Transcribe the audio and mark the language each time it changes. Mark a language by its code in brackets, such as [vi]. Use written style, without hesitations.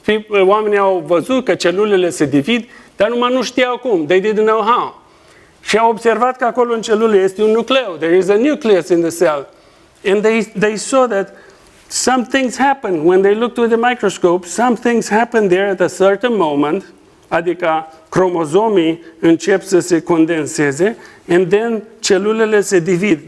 [ro] Oamenii au văzut că celulele se divid, dar numai nu știau cum. [en] They didn't know how. [ro] Și au observat că acolo în celulă este un nucleu. [en] There is a nucleus in the cell. And they saw that some things happen when they looked with the microscope. Some things happen there at a certain moment, [ro] adică cromozomii încep să se condenseze, [en] and then [ro] celulele se divid.